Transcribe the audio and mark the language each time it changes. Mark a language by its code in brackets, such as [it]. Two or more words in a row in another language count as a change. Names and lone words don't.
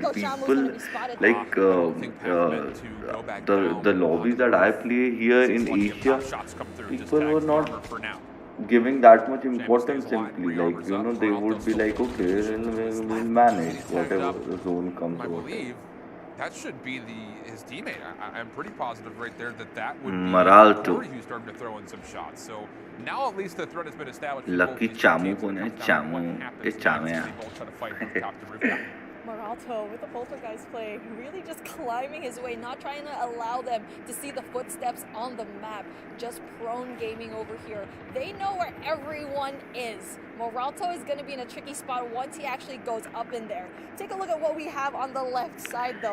[en] People like the lobbies that I play here in Asia, people were not giving that much importance simply. Like, you know, they would be like, okay, we'll manage whatever the zone comes I over. believe that should be his teammate. I'm pretty positive right there that would be Maralto. Corey who's starting to throw in some shots. So now at least the threat has been established. Lucky Chamu ko na Chamu. Ke Chame ya. Maralto with the poltergeist play, really just climbing his way, not trying to allow them to see the footsteps on the map, just prone gaming over here. They know where everyone is. Maralto is going to be in a tricky spot once he actually goes up in there. Take a look at what we have on the left side though.